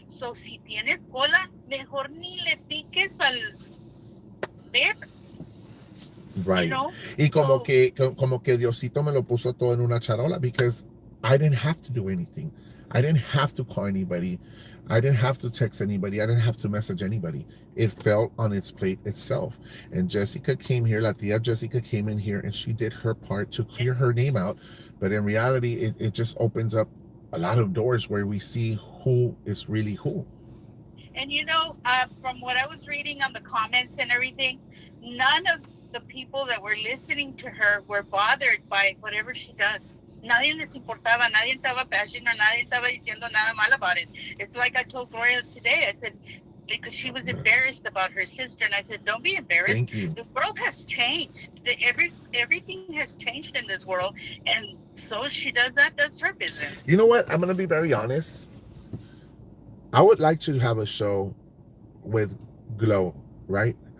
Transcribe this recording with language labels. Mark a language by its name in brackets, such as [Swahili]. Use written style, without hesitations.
[Spanish] So si tienes cola, mejor ni le piques al bear. [English] Right. You know? [Spanish] Y como que Diosito me lo puso todo en una charola, because [English] I didn't have to do anything. I didn't have to call anybody. I didn't have to text anybody. I didn't have to message anybody. It fell on its plate itself. And Jessica came here, La Tia Jessica came in here and she did her part to clear her name out. But in reality, it just opens up a lot of doors where we see who is really who. And from what I was reading on the comments and everything, none of the people that were listening to her were bothered by whatever she does. [Spanish] Nadie les importaba, nadie estaba [English] bashing her, [Spanish] nadie estaba diciendo nada mal [English] about it. It's like I told Gloria today, I said, because she was embarrassed about her sister, and I said, don't be embarrassed. Thank you. The world has changed. Everything has changed in this world, and so she does that. That's her business. You know what? I'm going to be very honest. I would like to have a show with Glow, right?